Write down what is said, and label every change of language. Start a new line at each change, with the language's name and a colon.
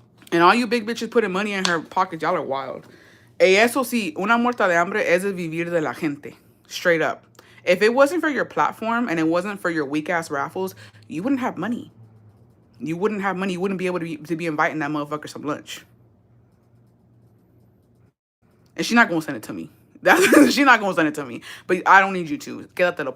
English: And all you big bitches putting money in her pocket, y'all are wild.
Spanish: Eso sí, una muerta de hambre es el vivir de la gente.
English: Straight up. If it wasn't for your platform and it wasn't for your weak-ass raffles, you wouldn't have money. You wouldn't have money. You wouldn't be able to be inviting that motherfucker some lunch. And she's not going to send it to me. She's not going to send it to me. But I don't need you to.
Spanish: Quédatelo.